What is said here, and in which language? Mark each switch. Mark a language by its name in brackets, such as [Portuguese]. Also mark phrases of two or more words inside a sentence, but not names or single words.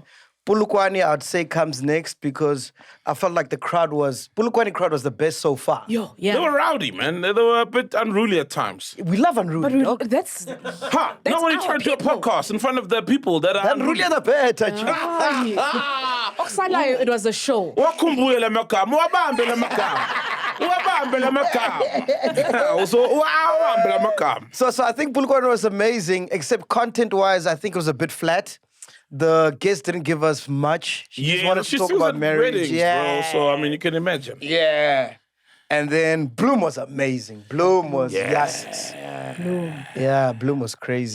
[English] Polokwane, I'd say, comes next because I felt like the Polokwane crowd was the best so far. Yo, They yeah. were rowdy, man. They were a bit unruly at times. We love unruly, dog. That's Ha! Not when you our try to do a people. podcast in front of the people that are Unruly are the best, actually. Oksalayo, it was a show. [Zulu] Wakumbuyele magama, wabambele magama. Wabambele magama. So, wabambele magama. [English] So I think Polokwane was amazing, except content-wise, I think it was a bit flat. The guest didn't give us much. She just wanted to she talk sings about at marriage. weddings, Yeah. bro. So, I mean, you can imagine. Yeah. And then Bloom was amazing. Bloom was yes. Yeah, Bloom was crazy.